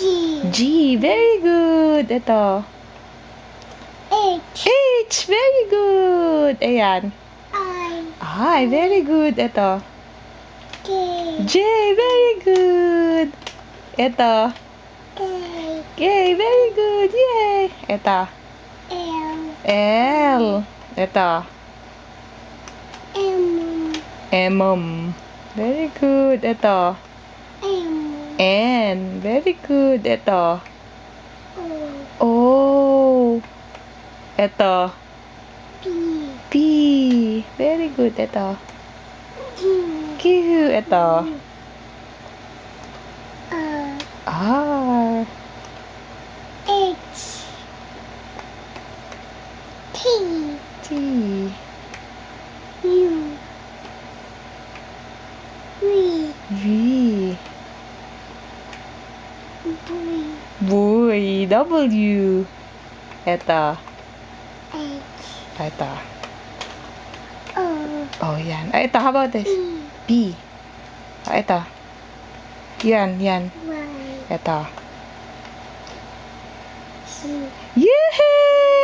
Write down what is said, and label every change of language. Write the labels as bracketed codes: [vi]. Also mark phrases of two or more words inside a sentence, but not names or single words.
[en] G. Very good. Eto. H. H. Very good. Ayan. I. I. Very good. Eto. K. J. Very good. Eto. K. K. Very good. Yay. [tl] Eto. [en] L. L. Eto. M. M. Very good. Eto. M. N. Very good. Eto. O. O. Eto. P. P. Very good. Eto. Q. Q. Eto. R. R. H. T. T. U. V. V. W. Boy. W. [tl] Eto. [en] H. [tl] Eto. [en] O. [tl] Oh, yan. Ay, ito. [en] How about this? P. [tl] P. Oh, ito. Yan, yan. [en] Y. [tl] Ito. [en] Z. Yay!